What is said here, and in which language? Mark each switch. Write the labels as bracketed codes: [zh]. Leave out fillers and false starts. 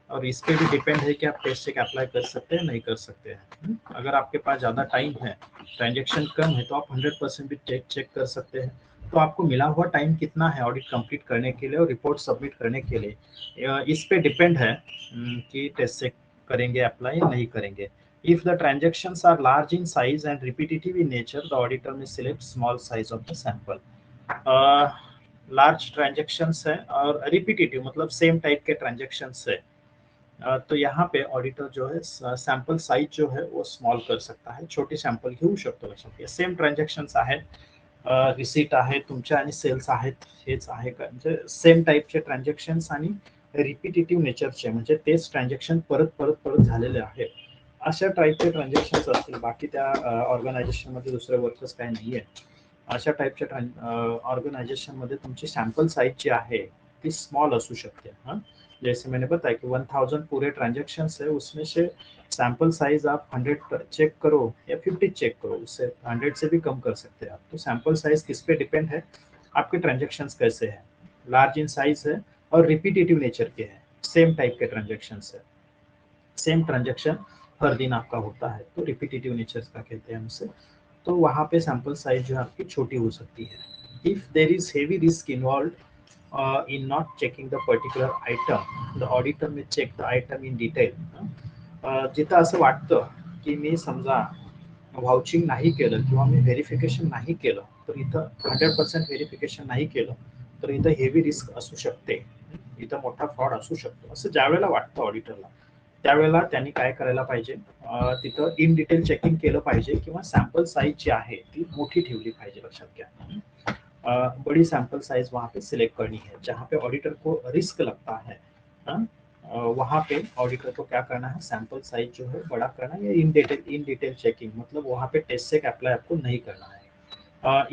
[hi] और इस पे भी डिपेंड है कि आप टेस्ट चेक अप्लाई कर सकते हैं नहीं कर सकते हैं। अगर आपके पास ज़्यादा टाइम है, ट्रांजेक्शन कम है, तो आप 100% भी चेक कर सकते हैं। तो आपको मिला हुआ टाइम कितना है ऑडिट कंप्लीट करने के लिए और रिपोर्ट सबमिट करने के लिए, इस पे डिपेंड है कि टेस्ट चेक करेंगे अप्लाई या नहीं करेंगे। [en] If the transactions are large in size and repetitive in nature, the auditor may select small size of the sample। [hi] Large transactions है और रिपीटेटिव मतलब सेम टाइप के ट्रांजेक्शन्स है, तो यहाँ पे ऑडिटर जो है सॅम्पल साइज जो है वो स्मॉल कर सकता है, [mr] छोटी सॅम्पल घेऊ शकतो। लक्षात घ्या, सेम ट्रांजेक्शन्स आहेत, रिसीट आहे तुमच्या आणि सेल्स आहेत, हेच आहे का, म्हणजे सेम टाइपचे ट्रांजेक्शन्स आणि रिपीटेटिव्ह नेचरचे, म्हणजे तेच ट्रांजेक्शन परत परत परत झालेले आहेत, अशा टाइपचे ट्रांजेक्शन्स असतील। बाकी त्या ऑर्गनायझेशन मध्ये दुसरे वर्कर्स काय नाहीये, अशा टाइपच्या ऑर्गनायझेशन मध्ये तुमची सॅम्पल साइज जी आहे ती स्मॉल असू शकते। [hi] जैसे मैंने बताया कि 1000 पूरे ट्रांजेक्शन्स है, उसमें से सैंपल साइज आप 100 चेक करो या 50 चेक करो, उससे 100 से भी कम कर सकते हैं आप। तो सैंपल साइज किस पे डिपेंड है, आपके ट्रांजेक्शन्स कैसे हैं, लार्ज इन साइज है और रिपीटेटिव नेचर के हैं, सेम टाइप के ट्रांजेक्शन्स है, सेम ट्रांजेक्शन हर दिन आपका होता है, तो रिपीटेटिव नेचर का कहते हैं उसे। तो वहाँ पे सैंपल साइज जो है आपकी छोटी हो सकती है। [en] If there is heavy risk involve in not checking the particular item, the auditor may check the item in detail। [mr] जिथं असं वाटतं की मी समजा वाउचिंग नाही केलं किंवा मी व्हेरिफिकेशन नाही केलं, तर इथं 100% व्हेरिफिकेशन नाही केलं तर इथं हेवी रिस्क असू शकते, इथं मोठा फ्रॉड असू शकतो, असं ज्या वेळेला वाटतं ऑडिटरला, त्यावेळेला त्यांनी काय करायला पाहिजे, तिथं इन डिटेल चेकिंग केलं पाहिजे किंवा सॅम्पल साइज जी आहे ती मोठी ठेवली पाहिजे। लक्षात घ्या, [hi] बड़ी सैंपल साइज वहाँ पे सिलेक्ट करनी है, जहाँ पे ऑडिटर को रिस्क लगता है वहाँ पे ऑडिटर को क्या करना है, सैंपल साइज जो है बड़ा करना है, या इन डिटेल चेकिंग, मतलब वहाँ पे टेस्ट सेक अप्लाई आपको नहीं करना है।